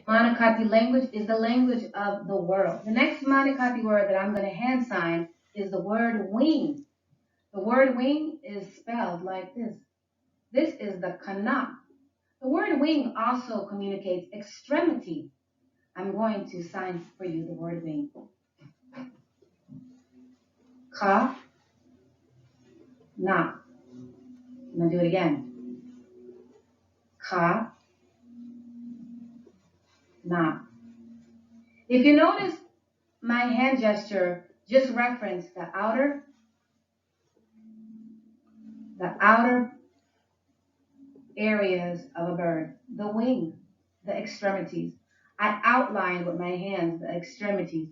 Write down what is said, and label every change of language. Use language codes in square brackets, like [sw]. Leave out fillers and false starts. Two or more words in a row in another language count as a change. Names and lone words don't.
[en] Manakati language is the language of the world. The next Manakati word that I'm going to hand sign is the word wing. The word wing is spelled like this. This is the kanap. The word wing also communicates extremity. I'm going to sign for you the word wing. Ka, na. I'm going to do it again. Ka, na. If you notice, my hand gesture just referenced the outer areas of a bird, the wing, the extremities. I outlined with my hands the extremities.